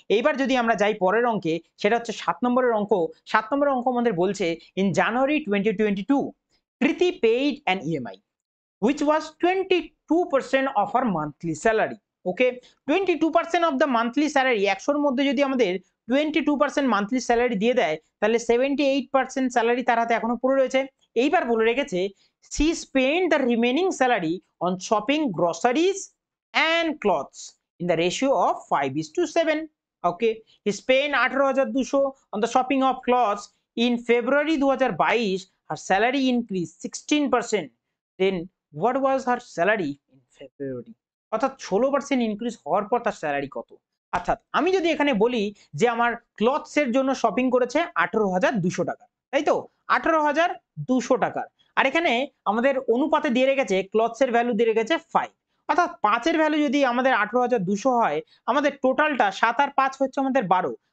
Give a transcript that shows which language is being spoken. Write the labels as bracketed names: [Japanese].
[Bangla] এইবার যদি আমরা যাই পরের অঙ্কে, সেটা হচ্ছে 7 নম্বরের অঙ্ক। 7 নম্বরের অঙ্ক আমাদের বলছে, [English] In January 2022 Kriti paid an EMI which was 22% of our monthly salary. Okay, 22% of the monthly salary, [Bangla] 100-র মধ্যে যদি আমাদের 22% মান্থলি স্যালারি দিয়ে দেয়, তাহলে 78% স্যালারি তার হাতে এখনো পড়ে রয়েছে। এইবার বলে রেখেছে, [English] she spent the remaining salary on shopping, groceries and clothes in the ratio of 5:7. Okay, he spent 18,200 on the shopping of clothes in February 2022. Her salary increased 16%. Then what was her salary in February? [Bangla] অর্থাৎ 16% increase হওয়ার পর তার salary কত? অর্থাৎ আমি যদি এখানে বলি যে আমার ক্লথস এর জন্য শপিং করেছে 18,200 টাকা, তাই তো? 18,200 টাকার। আর এখানে আমাদের অনুপাতে দিয়ে রেখেছে ক্লথস এর ভ্যালু দিয়ে রেখেছে 5। অর্থাৎ 5 এর ভ্যালু যদি আমাদের 18,200 হয়, আমাদের টোটালটা 7 আর 5 হচ্ছে আমাদের 12।